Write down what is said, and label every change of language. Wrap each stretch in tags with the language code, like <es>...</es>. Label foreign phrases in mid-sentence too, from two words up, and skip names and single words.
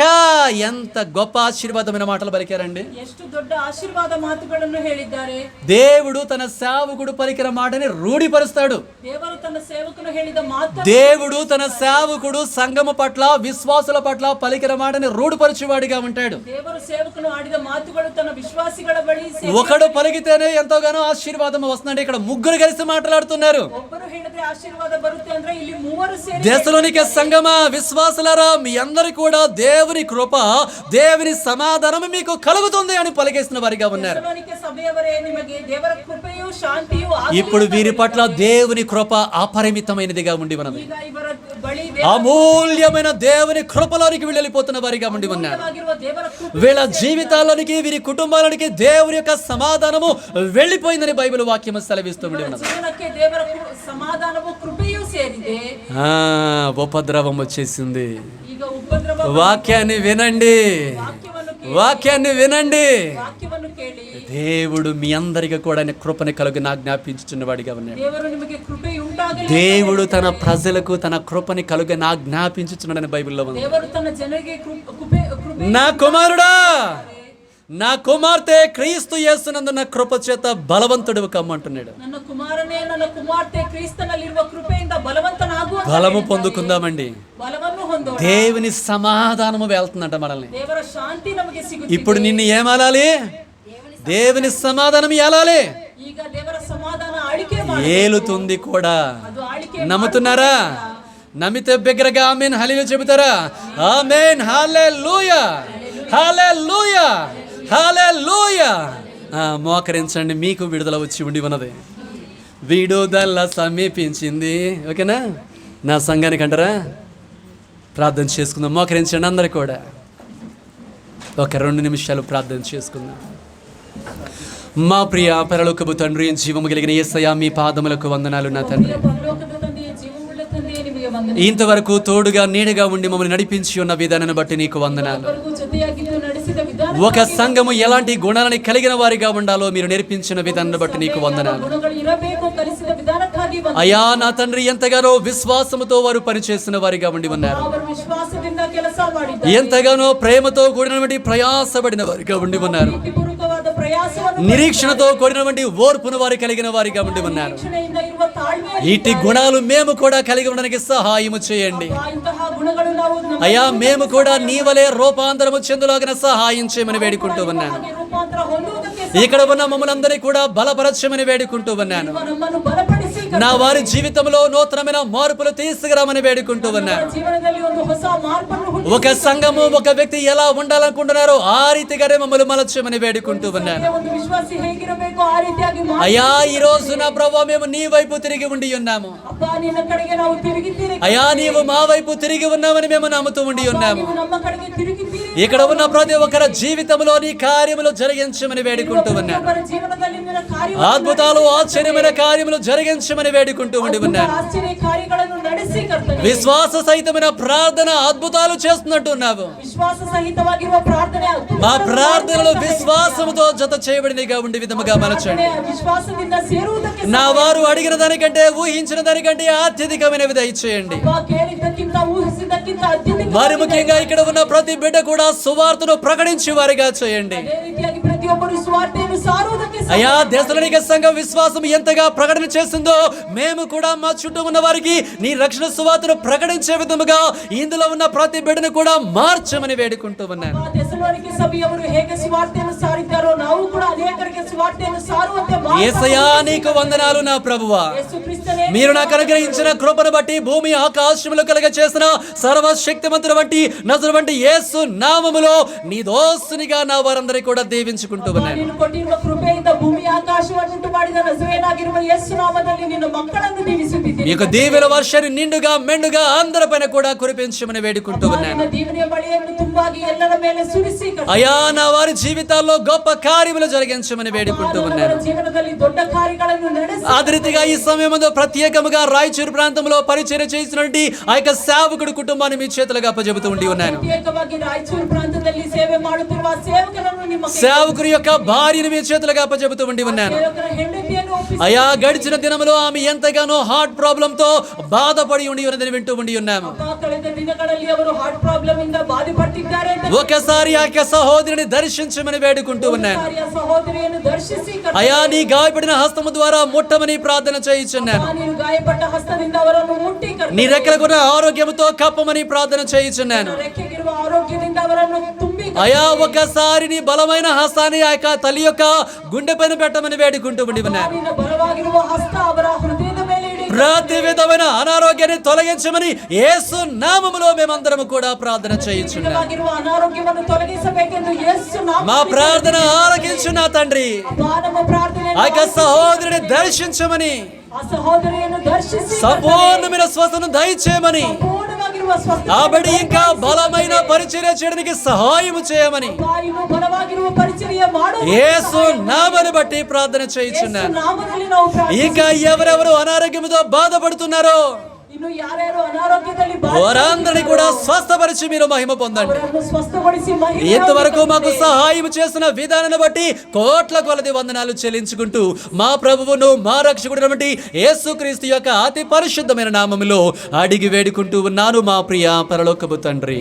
<te>ఎంత గొప్ప ఆశీర్వాదమైన మాటలు పలికారండి.</te> <kn>ಎಷ್ಟು ದೊಡ್ಡ ಆಶೀರ್ವಾದ ಮಾತುಗಳನ್ನು ಹೇಳಿದ್ದಾರೆ.</kn> <te>దేవుడు తన సేవకుడు పలికిన మాటని రూఢిపరుస్తాడు.</te> <kn>ದೇವರು ತನ್ನ ಸೇವಕನು ಹೇಳಿದ ಮಾತು,</kn> <te>దేవుడు తన సేవకుడు సంఘము పట్ల, విశ్వాసుల పట్ల పలికిన మాటని రూఢిపరచువాడిగా ఉంటాడు.</te> <kn>ದೇವರು ಸೇವಕನು ಆಡಿದ ಮಾತುಗಳು ತನ್ನ ವಿಶ್ವಾಸಿಗಳ ಬಳಿ</kn> <te>ఒకడు పలికితేనే ఎంతోగానో ఆశీర్వాదం వస్తుందండి. ఇక్కడ ముగ్గురు కలిసి మాట్లాడుతున్నారు.</te> <kn>ಒಬ್ಬರು ಹೇಳಿದ್ರೆ ಆಶೀರ್ವಾದ ಬರುತ್ತೆ ಅಂದ್ರೆ ಇಲ್ಲಿ ಮೂವರು ಸೇರಿ,</kn> <te>దెసలోనికే సంఘమా, విశ్వాసులారా, మీ అందరి కూడా దేవుని కృప, దేవుని సమాధానం మీకు కలుగుతుంది అని పలికేసిన వారిగా ఉన్నారు.</te> <kn>ದೆಸಲೋನಿಕೆ ಸಭೆಯವರೇ, ನಿಮಗೆ ದೇವರ ಕೃಪೆಯು ಶಾಂತಿಯು</kn> <te>ఇప్పుడు వీరి పట్ల దేవుని కృప అపరిమితమైనదిగా ఉండి ఉన్నది.</te> <kn>ಈಗ ಇವರ ಬಳಿ</kn> <te>అమూల్యమైన దేవుని కృపలోనికి వెళ్ళిపోతున్న వారిగా ఉండి ఉన్నారు.</te> <kn>ದೇವರಾಗಿರುವ ದೇವರ ಕೃಪೆ</kn> <te>వీళ్ళ జీవితాల్లోనికి, వీరి కుటుంబాలకి దేవుని యొక్క సమాధానము వెళ్ళిపోయిందని బైబిల్ వాక్యం సెలవిస్తూ ఉండి ఉన్నది.</te> <kn>ಜೀವನಕ್ಕೆ ದೇವರ ಸಮಾಧಾನವು ಕೃಪೆಯೂ ಸೇರಿದೆ.</kn> <te>ఉపద్రవం వచ్చేసింది.</te> <kn>ಈಗ ಉಪದ್ರವ,</kn> <te>వాక్యాన్ని వినండి, వాక్యాన్ని వినండి.</te> <kn>ವಾಕ್ಯವನ್ನು ಕೇಳಿ.</kn> <te>దేవుడు మీ అందరికీ కూడా ఆయన కృపని కలుగు జ్ఞాపించుచున్న వాడిగా ఉన్నాడు.</te> <kn>ದೇವರು ನಿಮಗೆ ಕೃಪೆ ಉಂಟಾಗಲಿ.</kn> <te>దేవుడు తన ప్రజలకు తన కృపని కలుగు జ్ఞాపించుచున్నాడని బైబిల్లో ఉంది.</te> <kn>ದೇವರು ತನ್ನ ಜನರಿಗೆ ಕೃಪೆ</kn> <te>నా కుమారుడా, నా కుమార్తె క్రీస్తు యేసునందు నా కృప చేత బలవంతుడు కమ్మంటున్నాడు.</te> <kn>ನನ್ನ ಕುಮಾರನೇ, ನನ್ನ ಕುಮಾರ್ತೆ ಕ್ರಿಸ್ತನಲ್ಲಿರುವ ಕೃಪೆಯಿಂದ ಬಲವಂತನಾಗು.</kn> <te>బలము పొందుకుందామండి.</te> <kn>ಬಲವನ್ನು ಹೊಂದೋಣ.</kn> <te>దేవుని సమాధానము వెళ్తుందంట మనల్ని.</te> <kn>ದೇವರ ಶಾಂತಿ ನಮಗೆ ಸಿಗುತ್ತದೆ.</kn> <te>ఇప్పుడు నిన్ను ఏమాలాలి? దేవుని సమాధానం ఏలాలి.</te> <kn>ಈಗ ದೇವರ ಸಮಾಧಾನ ಆಳಿಕೆ ಮಾಡಿ</kn> <te>ఏలుతుంది కూడా.</te> <kn>ಅದು ಆಳಿಕೆ</kn> <te>నమ్ముతున్నారా? నమ్మితే బిగ్గరగా ఆమేన్ హల్లెలూయా చెబుతారా? ఆమేన్ హల్లెలూయా, హల్లెలూయా, హల్లెలూయా. మోకరించండి, మీకు విడుదల వచ్చి ఉండి ఉన్నది. విడుదల సమీపించింది. ఓకేనా? నా సంఘానికి అంటారా? ప్రార్థన చేసుకుందాం. మోకరించండి అందరు కూడా. ఒక 2 నిమిషాలు ప్రార్థన చేసుకుందాం. మా ప్రియ పరలోకపు తండ్రి, జీవము కలిగిన యేసయ్యా, మీ పాదములకు వందనాలు నా తండ్రి.</te> <kn>ಪರಲೋಕದ ತಂದೆಯೇ, ಜೀವವುಳ್ಳ ತಂದೆಯೇ, ನಿಮಗೆ ವಂದನೆ.</kn> <te>ఇంతవరకు తోడుగా నీడగా ఉండి మమ్మల్ని నడిపించి ఉన్న విధానాన్ని బట్టి నీకు వందనాలు.</te> <kn>ಇವರೆಗೂ ಜೊತೆಯಾಗಿದ್ದು ನಡೆಸಿದ ವಿಧಾನ,</kn> <te>ఒక సంఘము ఎలాంటి గుణాలని కలిగిన వారిగా ఉండాలో మీరు నేర్పించిన విధానాన్ని బట్టి నీకు వందనాలు.</te> <kn>ಗುಣಗಳು ಇರಬೇಕು ಕಲಿಸಿದ ವಿಧಾನಕ್ಕಾಗಿ ವಂದನೆ.</kn> <te>అయ్యా నా తండ్రి, ఎంతగానో విశ్వాసముతో వారు పనిచేసిన వారిగా ఉండి ఉన్నారు.</te> <kn>ಅವರು ವಿಶ್ವಾಸದಿಂದ ಕೆಲಸ ಮಾಡಿದ್ದಾರೆ.</kn> <te>ఎంతగానో ప్రేమతో కూడినటువంటి ప్రయాసపడిన వారిగా ఉండి ఉన్నారు.</te> <kn>ಪ್ರೀತಿಪೂರ್ವಕವಾದ ಪ್ರಯಾಸವನ್ನು,</kn> <te>నిరీక్షణతో కూడినటువంటి ఓర్పును వారు కలిగిన వారిగా ఉండి ఉన్నారు.</te> <kn>ನಿರೀಕ್ಷಣೆಯಿಂದ ಇರುವ ತಾಳ್ಮೆ,</kn> <te>ఇటు గుణాలు మేము కూడా కలిగి ఉండడానికి సహాయము చేయండి.</te> <kn>ಇಂತಹ ಗುಣಗಳು ನಾವು ನಮ್ಮ</kn> <te>అయ్యా మేము కూడా నీ వలె రూపాంతరము చెందులాగిన సహాయం చేయమని వేడుకుంటూ ఉన్నాను.</te> <kn>ರೂಪಾಂತರ ಹೊಂದುವುದಕ್ಕೆ</kn> <te>ఇక్కడ ఉన్న మమ్మల్ని అందరినీ కూడా బలపరచమని వేడుకుంటూ ఉన్నాను.</te> <kn>ನಮ್ಮನ್ನು ಬಲಪಡಿಸಿ</kn> <te>నా వారి జీవితంలో నూతనమైన మార్పులు తీసుకురామని వేడుకుంటూ ఉన్నాను.</te> <kn>ಜೀವನದಲ್ಲಿ ಒಂದು ಹೊಸ ಮಾರ್ಪನ್ನು ಹುಟ್ಟಿಸಿ</kn> <te>ఒక సంఘము ఒక వ్యక్తి ఎలా ఉండాలనుకుంటున్నారో ఆ రీతిగానే మమ్మల్ని మలచమని వేడుకుంటూ ఉన్నాను.</te> <kn>ಒಂದು ವಿಶ್ವಾಸಿ ಹೇಗಿರಬೇಕು ಆ ರೀತಿಯಾಗಿ</kn> <te>అయ్యా, ఈ రోజు నా ప్రభువా మేము నీ వైపు తిరిగి ఉండి ఉన్నాము.</te> <kn>ಅಪ್ಪ ನಿನ್ನ ಕಡೆಗೆ ನಾವು ತಿರುಗಿದ್ದೀರಿ.</kn> <te>అయ్యా, నీవు మా వైపు తిరిగి ఉన్నామని మేము నమ్ముతూ ఉండి ఉన్నాము.</te> <kn>ನೀವು ನಮ್ಮ ಕಡೆಗೆ ತಿರುಗಿದ್ದೀರಿ.</kn> <te>ఇక్కడ ఉన్న ప్రతి ఒక్కరి జీవితంలో నీ కార్యములు జరిగించమని వేడుకుంటూ ఉన్నాను.</te> <kn>ಅವರ ಜೀವನದಲ್ಲಿ ನಿನ್ನ ಕಾರ್ಯ</kn> <te>అద్భుతాలు ఆశ్చర్యమైన కార్యములు జరిగించమని వేడుకుంటూ ఉండి ఉన్నాను.</te> <kn>ಆಶ್ಚರ್ಯ ಕಾರ್ಯಗಳನ್ನು ನಡೆಸಿ ಕರ್ತನೆ.</kn> <te>విశ్వాస సహితమైన ప్రార్థన అద్భుతాలు చేస్తున్నట్టు ఉన్నావు.</te> <kn>ವಿಶ್ವಾಸ ಸಹಿತವಾಗಿರುವ ಪ್ರಾರ್ಥನೆ</kn> <te>మా ప్రార్థనలు విశ్వాసముతో జత చేయబడినగా ఉండే విధముగా మలచండి.</te> <kn>ವಿಶ್ವಾಸದಿಂದ ಸೇರುವುದಕ್ಕೆ</kn> <te>నా వారు అడిగిన దానికంటే ఊహించిన దానికంటే అత్యధికమైనవి దయచేయండి.</te> <kn>ಅಪ್ಪ ಕೇಳಿದ್ದಕ್ಕಿಂತ ಊಹಿಸಿದ್ದಕ್ಕಿಂತ ಅತ್ಯಧಿಕ</kn> <te>మరి ముఖ్యంగా ఇక్కడ ఉన్న ప్రతి బిడ్డ కూడా సువార్తను ప్రకటించి వారిగా చేయండి.</te> <kn>ಅದೇ ರೀತಿಯಾಗಿ ಪ್ರತಿಯೊಬ್ಬರು ಸುವಾರ್ತೆಯನ್ನು ಸಾರುವುದಕ್ಕೆ</kn> <te>అయ్యా, దశలోనిక సంఘం విశ్వాసం ఎంతగా ప్రకటన చేసిందో మేము కూడా మా చుట్టూ ఉన్న వారికి నీ రక్షణ సువార్తను ప్రకటించే విధముగా ఇందులో ఉన్న ప్రతి బిడ్డను కూడా మార్చమని వేడుకుంటూ ఉన్నాను.</te> <kn>ಥೆಸಲೋನಿಕೆ ಸಭೆಯವರು ಹೇಗೆ ಸುವಾರ್ತೆಯನ್ನು ಸಾರಿದ್ದಾರೋ ನಾವು ಕೂಡ ಅನೇಕರಿಗೆ ಸುವಾರ್ತೆಯನ್ನು ಸಾರುವಂತೆ</kn> <te>యేసయ్యా, నీకు వందనాలు నా ప్రభువా.</te> <kn>ಯೇಸು ಕ್ರಿಸ್ತನೇ</kn> <te>మీరు నాకు అనుగ్రహించిన కృపను బట్టి భూమి ఆకాశములు కలగ చేసిన సర్వశక్తిమంతుడు వంటి నజరు వంటి యేసు నామములో నీ దోస్తునిగా నా వారందరికీ కూడా దీవించుకుంటూ ఉన్నాను.</te> <kn>ನೀನು ಕೊಟ್ಟಿರುವ ಕೃಪೆಯಿಂದ ಭೂಮಿ ಆಕಾಶವನ್ನು ಉಂಟು ಮಾಡಿದ ನಜರೇಯನಾಗಿರುವ ಯೇಸು ನಾಮದಲ್ಲಿ ನಿನ್ನ ಮಕ್ಕಳನ್ನು ದೀವಿಸುತ್ತಿದ್ದೀನಿ.</kn> <te>నీకు దీవెన వర్షాన్ని నిండుగా మెండుగా అందరిపైన కూడా కురిపించమని వేడుకుంటూ ఉన్నాను.</te> <kn>ನಿನ್ನ ದೀವನೆಯ ಬಳಿಯನ್ನು ತುಂಬಾಗಿ ಎಲ್ಲರ ಮೇಲೆ ಸುರಿಸಿ</kn> <te>అయ్యా, నా వారి జీవితాల్లో గొప్ప కార్యములు జరిగించమని వేడుకుంటూ ఉన్నాను.</te> <kn>ಜೀವನದಲ್ಲಿ ದೊಡ್ಡ ಕಾರ್ಯಗಳನ್ನು ನಡೆಸಿ</kn> <te>అదే రీతిగా ఈ సమయంలో ప్రత్యేకముగా రాయచూరు ప్రాంతంలో పరిచర్య చేసినటువంటి ఆ యొక్క సేవకుడి కుటుంబాన్ని మీ చేతులుగా అప్పజెబుతూ ఉండి ఉన్నాను.</te> <kn>ಪ್ರತ್ಯೇಕವಾಗಿ ರಾಯಚೂರು ಪ್ರಾಂತದಲ್ಲಿ ಸೇವೆ ಮಾಡುತ್ತಿರುವ ಸೇವಕರನ್ನು ನಿಮ್ಮ</kn> <te>సేవకుడి యొక్క భార్యను మీ చేతులుగా అప్పజెబుతూ ఉండి ఉన్నాను.</te> <kn>ಸೇವಕರ ಹೆಂಡತಿಯನ್ನು ಒಪ್ಪಿಸಿ</kn> <te>అయ్యా, గడిచిన దినములో ఆమె ఎంతగానో</te> <en>heart problem</en> <te>తో బాధపడి ఉండి ఉన్నదని వింటూ ఉండి ఉన్నాము.</te> <kn>ಕಳೆದ ದಿನಗಳಲ್ಲಿ ಅವರು</kn> <en>heart problem</en> <kn>ಇಂದ ಬಾಧೆಪಟ್ಟಿದ್ದಾರೆ ಅಂತ</kn> <te>ఒకసారి ఆ యొక్క సహోదరిని దర్శించమని వేడుకుంటూ ఉన్నాను.</te> <kn>ಕಾರ್ಯ ಸಹೋದರಿಯನ್ನು ದರ್ಶಿಸಿ</kn> <te>అయ్యా, నీ గాయపడిన హస్తము ద్వారా ముట్టమని ప్రార్థన చేయించున్నాను.</te> <kn>ನೀನು ಗಾಯಪಟ್ಟ ಹಸ್ತದಿಂದ ಅವರನ್ನು ಮುಟ್ಟಿ</kn> <te>నీ రెక్కలకున్న ఆరోగ్యముతో కప్పమని ప్రార్థన చేయించున్నాను.</te> <kn>ರೆಕ್ಕೆಗಿರುವ ಆರೋಗ್ಯದಿಂದ ಅವರನ್ನು ತುಂಬಿ</kn> <te>అయ్యా, ఒకసారి నీ బలమైన హస్తాన్ని ఆ యొక్క తల్లి యొక్క గుండె పైన పెట్టమని వేడుకుంటూ ఉండి ఉన్నాను.</te> <kn>ನಿನ್ನ ಬಲವಾಗಿರುವ ಹಸ್ತ ಅವರ ಹೃದಯದ ಮೇಲೆ ಇಡಿ.</kn> <te>ప్రతి విధమైన అనారోగ్యాన్ని తొలగించమని యేసు నామములో మేమందరము కూడా ప్రార్థన చేయించున్నాము.</te> <kn>ವಾಗಿರುವ ಅನಾರೋಗ್ಯವನ್ನು ತೊಲಗಿಸಬೇಕೆಂದು ಯೇಸು ನಾಮ</kn> <te>మా ప్రార్థన ఆలకించు నా తండ్రి.</te> <kn>ನಮ್ಮ ಪ್ರಾರ್ಥನೆ</kn> <te>ఆ యొక్క సహోదరుని దర్శించమని,</te> <kn>ಆ ಸಹೋದರಿಯನ್ನು ದರ್ಶಿಸಿ</kn> <te>సంపూర్ణమైన స్వస్థను దయచేయమని,</te> <kn>ಪೂರ್ಣವಾಗಿರುವ ಸ್ವಸ್ಥ</kn> <te>ఆ బిడ్డ ఇంకా బలమైన పరిచర్య చేయడానికి సహాయం చేయమని</te> <kn>ಇನ್ನು ಬಲವಾಗಿರುವ ಪರಿಚರ್ಯ ಮಾಡು</kn> <te>యేసు నామమును బట్టి ప్రార్థన చేయించున్నాను.</te> <kn>ನಾಮದಲ್ಲಿ ನಾವು</kn> <te>ఇంకా ఎవరెవరు అనారోగ్యంతో బాధపడుతున్నారో</te> <kn>ಇನ್ನು ಯಾರ್ಯಾರು ಅನಾರೋಗ್ಯದಲ್ಲಿ</kn> <te>వారందరినీ కూడా స్వస్థపరిచి మీరు మహిమ పొందండి.</te> <kn>ಅವರನ್ನು ಸ್ವಸ್ಥಗೊಳಿಸಿ ಮಹಿಮೆ</kn> <te>ఇంతవరకు మాకు సహాయం చేసిన విధానాన్ని బట్టి కోట్ల కొలది వందనాలు చెల్లించుకుంటూ మా ప్రభువును మా రక్షకుడైనటువంటి యేసుక్రీస్తు యొక్క అతి పరిశుద్ధమైన నామములో అడిగి వేడుకుంటూ ఉన్నాను మా ప్రియ పరలోకపు తండ్రి.</te>